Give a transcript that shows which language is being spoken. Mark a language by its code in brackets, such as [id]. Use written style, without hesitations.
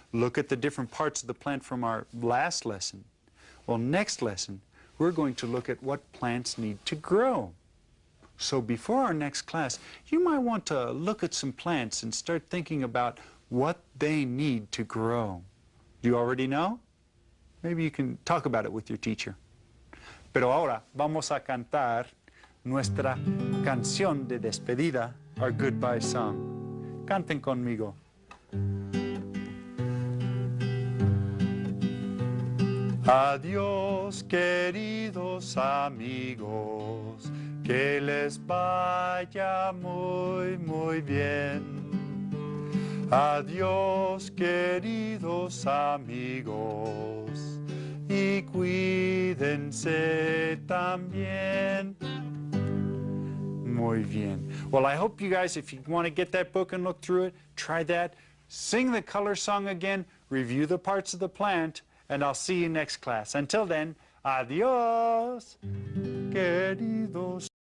[en] Look at the different parts of the plant from our last lesson. Well, next lesson, we're going to look at what plants need to grow. So before our next class, you might want to look at some plants and start thinking about what they need to grow. Do you already know? Maybe you can talk about it with your teacher. [es] Pero ahora vamos a cantar nuestra canción de despedida, our goodbye song. Canten conmigo. Adiós, queridos amigos, que les vaya muy, muy bien. Adiós, queridos amigos, y cuídense también. Muy bien. [en] Well, I hope you guys, if you want to get that book and look through it, try that. Sing the color song again, review the parts of the plant, and I'll see you next class. Until then, adiós, queridos.